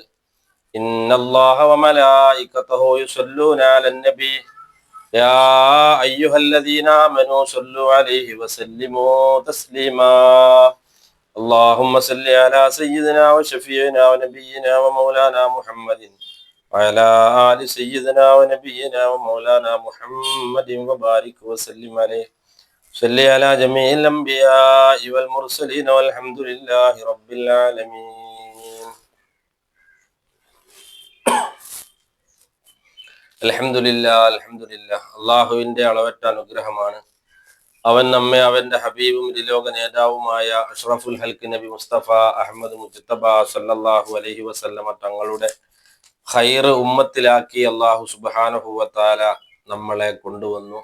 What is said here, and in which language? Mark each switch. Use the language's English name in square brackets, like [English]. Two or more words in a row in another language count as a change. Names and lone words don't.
[Arabic] إن الله وملائكته يصلون على النبي يا أيها الذين آمنوا صلوا عليه وسلموا تسليما. اللهم صل على سيدنا وشفيعنا ونبينا ومولانا محمد وعلى آل سيدنا ونبينا ومولانا محمد وبارك وسلم عليه. صل على جميع الأنبياء والمرسلين والحمد لله رب العالمين. അൽഹംദുലില്ലാ. [Malayalam] അള്ളാഹുവിന്റെ അളവറ്റ അനുഗ്രഹമാണ്. അവൻ നമ്മെ അവന്റെ ഹബീബും ലോക നേതാവുമായ [Arabic] أشرف الخلق [Malayalam] നബി മുസ്തഫ അഹമ്മദ് മുജ്തബ [Arabic] صلى الله عليه وسلم [Malayalam] തങ്ങളുടെ ഖൈർ ഉമ്മത്തിലാക്കി [Arabic] الله سبحانه وتعالى [Malayalam] നമ്മളെ കൊണ്ടുവന്നു.